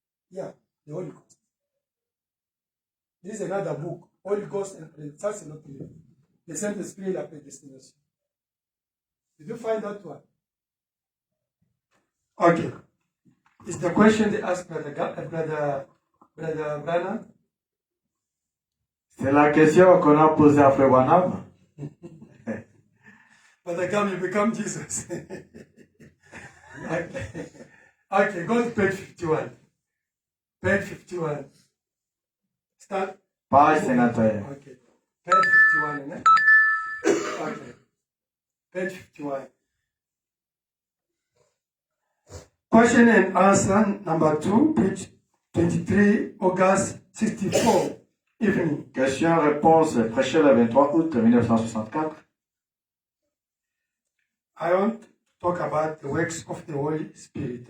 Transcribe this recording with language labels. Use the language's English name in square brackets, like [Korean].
[English] Yeah, the Holy Ghost. This is another book. Holy Ghost and predestination. Not really. The Saint-Esprit la predestination. Did you find that one? Okay. Is the question they asked Brother Branham? [French] C'est la question qu'on a posée à Frère Branham. [English] Brother Gam, you become Jesus. Okay. Okay, go to page 51. Page 51. Start. Page 51. Okay. Page 51, isn't it? Okay. Page 51. Question and answer number 2, page 23, August 64, evening. [French] Question-réponse prêchée le 23 août 1964. [English] I want to talk about the works of the Holy Spirit.